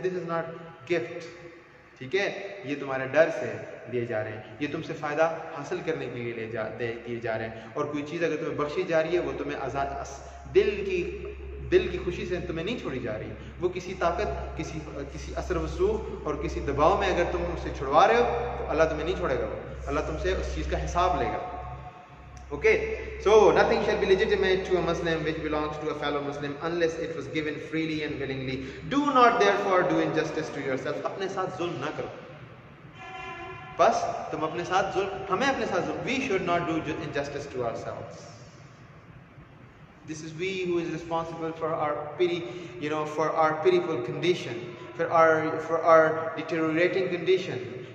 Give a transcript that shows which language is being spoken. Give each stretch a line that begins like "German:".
English: This is not gift.
Urdu: ٹھیک ہے, یہ تمہارے ڈر سے دیے جا رہے ہیں, یہ تم سے فائدہ حاصل کرنے کے لیے دیے جا رہے ہیں. اور کوئی چیز اگر تمہیں بخشی جا رہی ہے وہ تمہیں آزاد دل کی خوشی سے تمہیں نہیں چھوڑی جا رہی. وہ کسی طاقت, کسی اثر وسوخ اور کسی دباؤ میں اگر تم اسے چھڑوا رہے ہو تو اللہ تمہیں نہیں چھوڑے گا. اللہ تم سے اس چیز کا حساب لے گا.
English: Okay, so nothing shall be legitimate to a Muslim which belongs to a fellow Muslim unless it was given freely and willingly. Do not therefore do injustice to yourself.
Urdu: اپنے ساتھ ظلم نہ کرو. بس تم اپنے ساتھ ظلم, ہمیں اپنے ساتھ ظلم.
English: We should not do injustice to ourselves. This is we who is responsible for our for our pitiful condition, for our deteriorating condition.